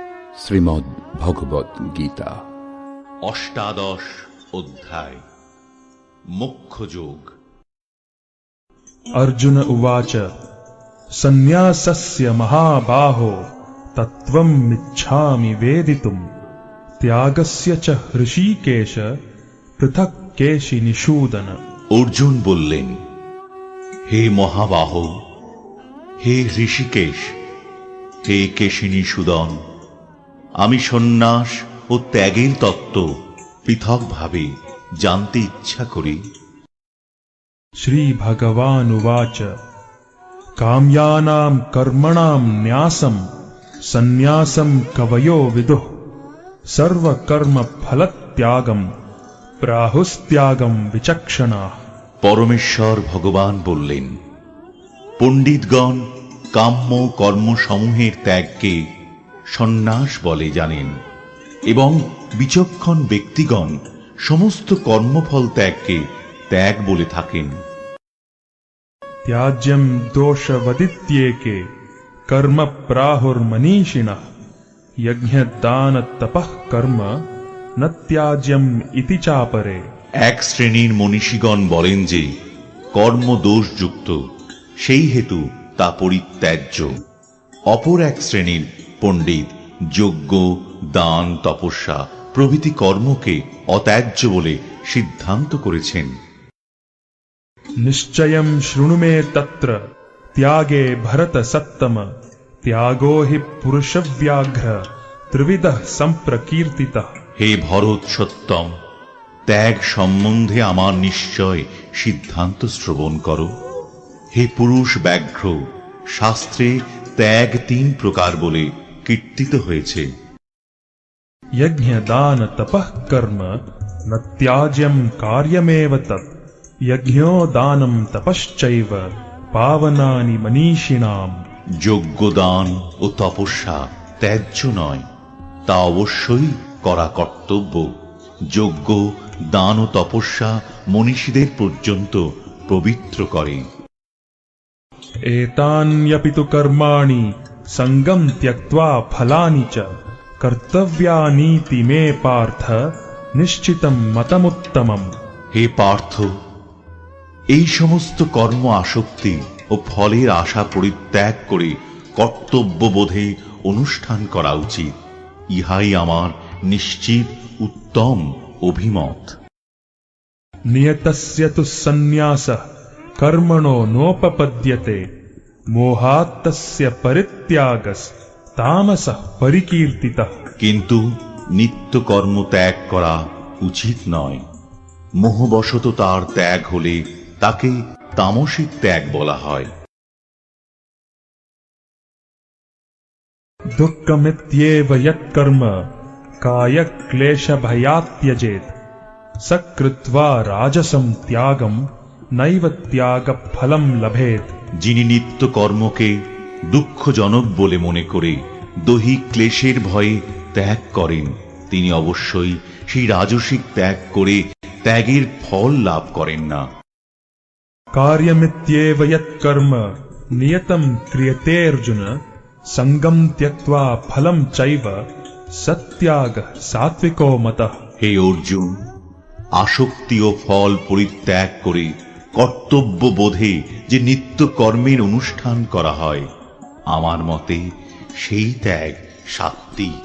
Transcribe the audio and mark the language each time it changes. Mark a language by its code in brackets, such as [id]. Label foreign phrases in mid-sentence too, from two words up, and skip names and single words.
[bn] শ্রীমদ্ ভগবদ গীতা অষ্টাদশ অধ্যায় মোক্ষযোগ। [sa] अर्जुन उवाच सन्न्यासस्य महाबाहो तत्त्वमिच्छामि वेदितुम् त्यागस्य च हृषीकेश पृथक् केशि निषूदन। [bn] অর্জুন বললেন, হে মহাবাহ, হে ঋষিকেশ, হে কেশিনিষূদন, আমি সন্ন্যাস ও ত্যাগের তত্ত্ব পৃথকভাবে জানতে ইচ্ছা করি। [sa] श्री भगवानुवाच काम्यानां कर्मणां न्यासं सन्न्यासं कवयो विदुः सर्वकर्म फलत्यागं प्राहुस्त्यागं विचक्षणाः। [bn] পরমেশ্বর ভগবান বললেন, পণ্ডিতগণ কাম্য কর্মসমূহের ত্যাগকে সন্ন্যাস বলে জানেন এবং বিচক্ষণ ব্যক্তিগণ সমস্ত কর্মফল ত্যাগকে ত্যাগ বলে থাকেন। [sa] त्याज्यं दोषवदित्येके कर्म प्राहुर्मनीषिणः यज्ञदान तपः कर्म न त्याज्यम् इति चापरे। [bn] এক শ্রেণীর মনীষীগণ বলেন যে কর্ম দোষযুক্ত, সেই হেতু তা পরিত্যাজ্য। অপর এক শ্রেণীর পণ্ডিত যজ্ঞ, দান, তপস্যা প্রভৃতি কর্মকে অত্যাজ্য বলে সিদ্ধান্ত করেছেন। [sa] निश्चयं शृणु मे तत्र त्यागे भरत सत्तम त्यागो हि पुरुषव्याघ्र त्रिविधः सम्प्रकीर्तितः। [bn] হে ভরত সত্যম, ত্যাগ সম্বন্ধে আমার নিশ্চয় সিদ্ধান্ত শ্রবণ করো। হে পুরুষ ব্যাঘ্র, শাস্ত্রে ত্যাগ 3 প্রকার বলে কীর্তিত হয়েছে। [sa] यज्ञ दान तपः कर्म न त्याज्यं कार्यमेव तत् यज्ञो दानं तपश्चैव पावनानि मनीषिणाम्। [bn] যজ্ঞ, দান ও তপস্যা ত্যায্য নয়, তা অবশ্যই করা কর্তব্য। যজ্ঞ, দান ও তপস্যা মনীষীদের পর্যন্ত পবিত্র করে। [sa] एतान्यपि तु कर्माणि सङ्गं त्यक्त्वा फलानि च कर्तव्यानीति मे पार्थ निश्चितं मतमुत्तमम्। [bn] হে পার্থ, এই সমস্ত কর্ম আসক্তি ও ফলের আশা পরিত্যাগ করে কর্তব্যবোধে অনুষ্ঠান করা উচিত। ইহাই আমার নিশ্চিত উত্তম অভিমত। [sa] नियतस्य तु सन्न्यासः कर्मणो नोपपद्यते मोहात् तस्य परित्यागस्तामसः परिकीर्तितः। [bn] কিন্তু নিত্য কর্ম ত্যাগ করা উচিত নয়। মোহবশত তার ত্যাগ হলে তাকে তামসিক ত্যাগ বলা হয়। [sa] दुःखमित्येव यत्कर्म कायक्लेशभयात् त्यजेत् स कृत्वा राजसं त्यागं नैव त्यागफलं लभेत्। [bn] যিনি নিত্য কর্মকে দুঃখজনক বলে মনে করে দৈহিক ক্লেশের ভয়ে ত্যাগ করেন, তিনি অবশ্যই সেই রাজসিক ত্যাগ করে ত্যাগের ফল লাভ করেন না। [sa] कार्यमित्येव यत्कर्म नियतं क्रियते अर्जुन संगं त्यक्त्वा फलं चैव सत्यागः सात्विको मतः। [bn] হে অর্জুন, আসক্তি ও ফল পরিত্যাগ করে কর্তব্য বোধে যে নিত্য কর্মের অনুষ্ঠান করা হয়, আমার মতে সেই ত্যাগ সাত্ত্বিক।